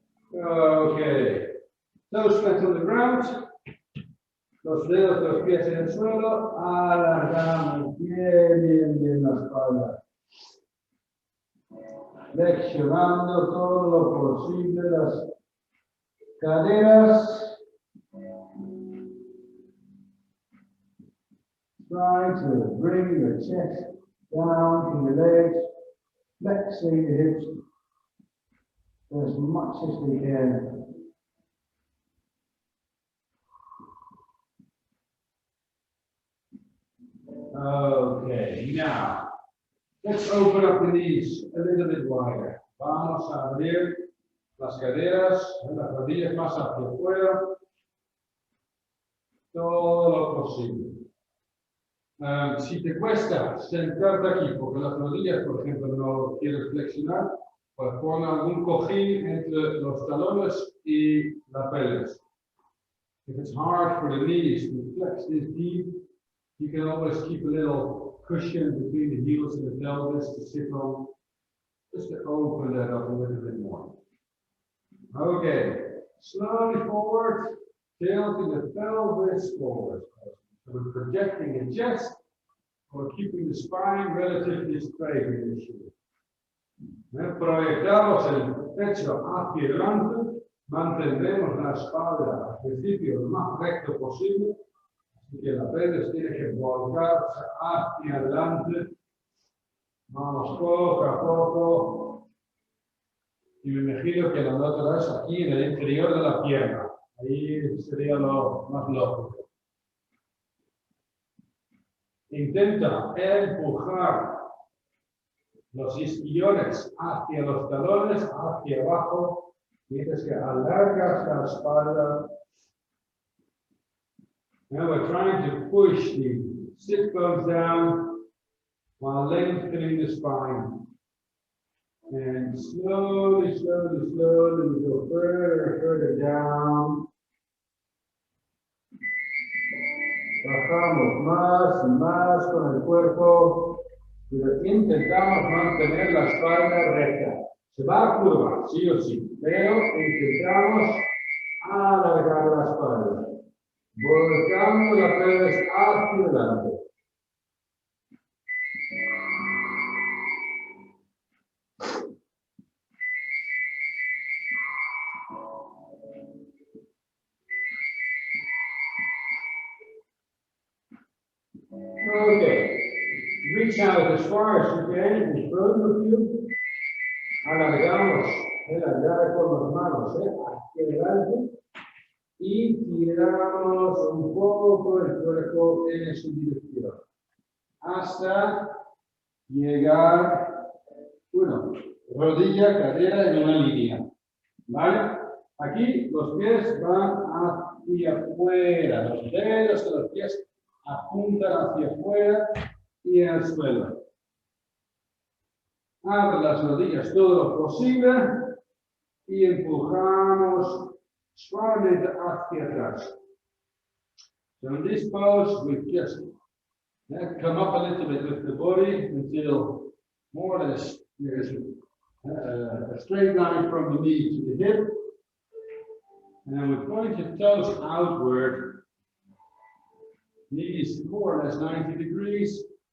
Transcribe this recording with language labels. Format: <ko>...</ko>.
<en>Okay. Toes flat on the ground.</en> <es>Los dedos de los pies en el suelo. Alargamos bien la espalda. Flexionando todo lo posible las caderas.</es> <en>Try to bring your chest down in your legs, flexing the hips as much as we can. Okay, now let's open up the knees a little bit wider.</en> <es>Vamos a abrir las caderas, las rodillas más hacia afuera, todo lo posible. Si te cuesta sentarte aquí porque las rodillas, por ejemplo, no quieres flexionar, pues pon algún cojín entre los talones y la pelvis.</es> <en>If it's hard for the knees to flex this deep, you can always keep a little cushion between the heels and the pelvis to sit on, just to open that up a little bit more. Okay, slowly forward, tilting the pelvis forward. So we're projecting the chest, or keeping the spine relatively straight initially.</en> <es>Proyectamos el pecho hacia adelante, mantendremos la espalda al principio lo más recto posible, así que la pelvis tiene que volcarse hacia adelante Vamos poco a poco. Y me imagino que la notarás aquí en el interior de la pierna. Ahí sería lo más lógico. Intenta empujar los isquiones hacia los talones, hacia abajo. Mientras que alargas la espalda.</es> <en>Now we're trying to push the sit bones down while lengthening the spine. And slowly, slowly, slowly we go further and further down.</en> <es>Bajamos más y más con el cuerpo, pero intentamos mantener la espalda recta. Se va a curvar, sí o sí, pero intentamos alargar la espalda. Volcando la pelvis hacia adelante.</es> <en>Okay. Reach out as far as you can in front of you.</en> <es>Alargamos el agarre con las manos hacia adelante. Y tiramos un poco el cuerpo en su dirección hasta llegar, bueno, rodilla, cadera en una línea, ¿vale? Aquí los pies van hacia afuera, los dedos de los pies apuntan hacia afuera y al suelo. Abre las rodillas todo lo posible y empujamos suavemente hacia atrás.</es> <en>So in this pose, we just come up a little bit with the body until more or less there is a straight line from the knee to the hip. And then we point the toes outward, knees more or less 90 degrees.</en>